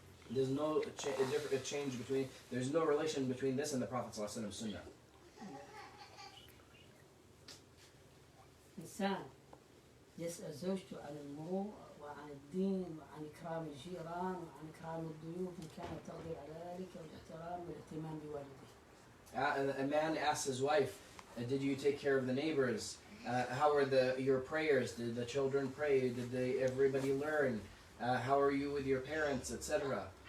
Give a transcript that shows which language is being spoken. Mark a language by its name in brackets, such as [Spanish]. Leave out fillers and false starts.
[English] There's no change between. There's no relation between this and the Prophet ﷺ Sunnah. [Arabic] إنسان يسأل زوجته عن المروءة وعن الدين وعن إكرام الجيران وعن إكرام الضيوف إن كانت تقدر على ذلك والاحترام والاهتمام بوالديه. [English] A man asks his wife, did you take care of the neighbors? How are your prayers? Did the children pray? Did everybody learn? How are you with your parents, etc.?